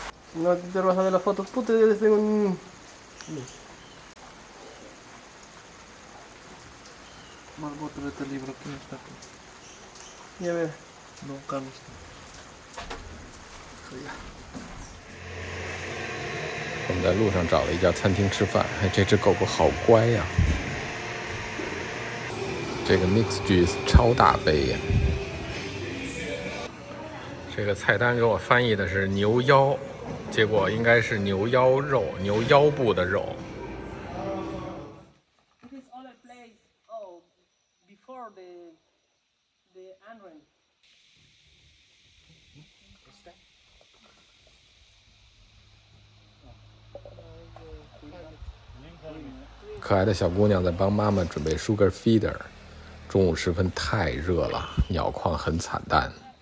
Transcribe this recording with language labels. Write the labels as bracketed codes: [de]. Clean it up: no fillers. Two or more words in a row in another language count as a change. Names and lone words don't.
[es] No te vas a ver las fotos. Puta, yo tengo un... Más bote de este libro que está aquí. Ya ver. No, Carlos. [zh] 我们在路上找了一家餐厅吃饭，哎，这只狗狗好乖呀！这个 [en] mix juice [zh] 超大杯呀！这个菜单给我翻译的是牛腰，结果应该是牛腰肉，牛腰部的肉。 [en] This other place, oh, before the entrance. [zh] 可爱的小姑娘在帮妈妈准备 [en] sugar feeder。 [zh] 中午时分太热了，鸟况很惨淡。